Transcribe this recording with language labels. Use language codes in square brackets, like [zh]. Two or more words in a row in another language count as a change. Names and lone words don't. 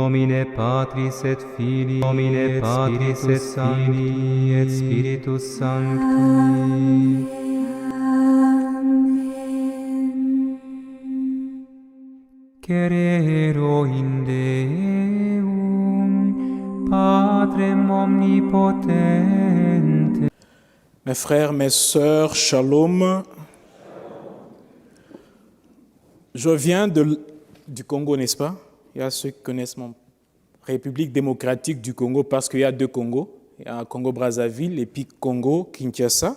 [la] nomine Patris et Filii, nomine Patris et Filii et Spiritus Sancti. Cerero in Deum, Patrem omnipotente. [fr] Mes frères, mes sœurs, shalom. Je viens du Congo, n'est-ce pas? Il y a ceux qui connaissent mon République démocratique du Congo parce qu'il y a deux Congos. Il y a Congo-Brazzaville et puis Congo-Kinshasa.